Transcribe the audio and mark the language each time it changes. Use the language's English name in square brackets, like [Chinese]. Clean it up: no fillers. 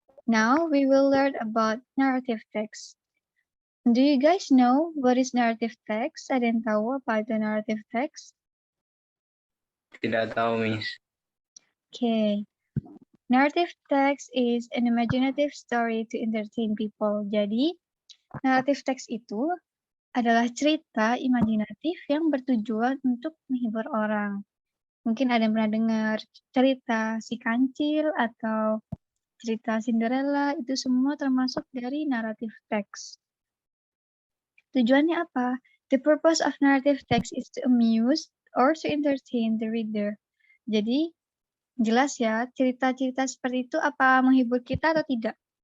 [English] Now we will learn about narrative text. Do you guys know what is narrative text? [Indonesian] Ada yang tahu apa itu narrative text? Tidak tahu, Miss. [English] Okay. Narrative text is an imaginative story to entertain people. [Indonesian] Jadi, narrative text itu adalah cerita imajinatif yang bertujuan untuk menghibur orang. Mungkin ada yang pernah dengar cerita si kancil atau cerita Cinderella, itu semua termasuk dari narrative text. Tujuannya apa? [English] The purpose of narrative text is to amuse or to entertain the reader. [Indonesian] Jadi, jelas ya, cerita-cerita seperti itu apa menghibur kita atau tidak?